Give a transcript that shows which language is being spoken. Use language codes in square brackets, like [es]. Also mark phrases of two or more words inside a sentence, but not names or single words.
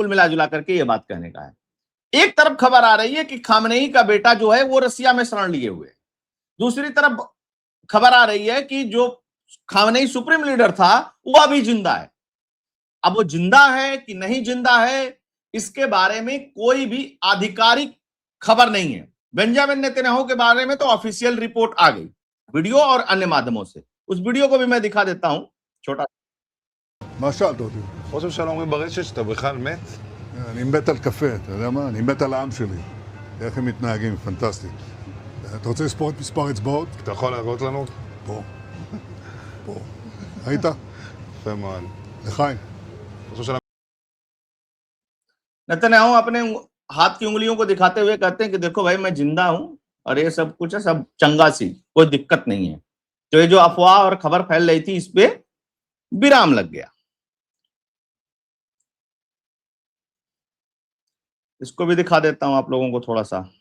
[hi] कुल मिला जुला करके ये बात कहने का है। एक तरफ खबर आ रही है कि खामनेई का बेटा जो है वो रसिया में शरण लिए हुए, दूसरी तरफ खबर आ रही है कि जो खामनेई [en] supreme leader [hi] था वो अभी जिंदा है। अब वो जिंदा है कि नहीं जिंदा है, इसके बारे में कोई भी आधिकारिक खबर नहीं है। बेंजामिन नेतन्याहू के बारे में तो [en] official report [hi] आ गई, वीडियो और अन्य माध्यमों से। उस वीडियो को भी मैं दिखा देता हूं, छोटा। [he] מה שאלת אותי? ראש הממשלה אומרים ברשת שאתה בכלל מת? אני מת על קפה, אתה יודע מה? אני מת על העם שלי. איך הם מתנהגים, פנטסטי. אתה רוצה לספור את מספר אצבעות? אתה יכול להראות לנו? פה. פה. ראית? יפה מאוד. לחיים. ראש הממשלה [hi] नेतन्याहू अपने हाथ की उंगलियों को दिखाते हुए कहते हैं कि देखो भाई, मैं जिंदा हूं और ये सब कुछ है, [pa] ਸਭ ਚੰਗਾ ਸੀ, [hi] कोई दिक्कत नहीं है। तो ये जो अफवाह और खबर फैल रही थी, इस पे विराम लग गया। इसको भी दिखा देता हूं आप लोगों को थोड़ा सा।